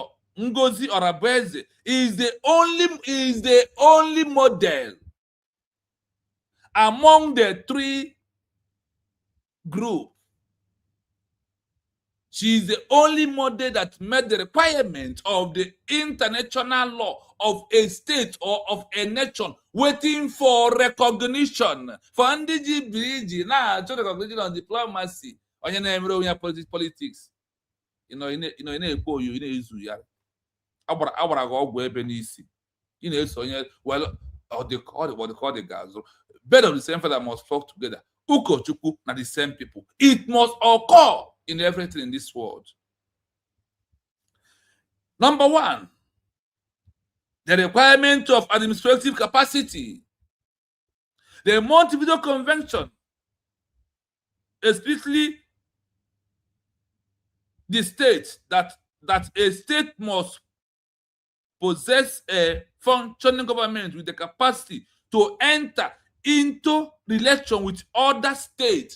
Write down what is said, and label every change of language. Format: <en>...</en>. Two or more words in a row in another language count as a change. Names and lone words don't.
<en>Ngozi Orabueze is the only model among the three groups. She is the only model that met the requirement of the international law of a state or of a nation waiting for recognition. For</en> <ig>ndị BRGIE na-achọ</ig> <en>recognition on diplomacy,</en> <ig>onye na-emere onye politics, ị na-ekwu oyo, ị na-ezu ya, agbara gị ọgwụ ebe n'isi, ị na-eso onye ọ dị ga-azụ.</ig> <en>Birds of the same feather must flock together. Ụkọchukwu na the same people. It must occur in everything in this world. Number one, the requirement of administrative capacity. The Montevideo Convention, especially the state that a state must possess a functioning government with the capacity to enter into relation with other states.</en>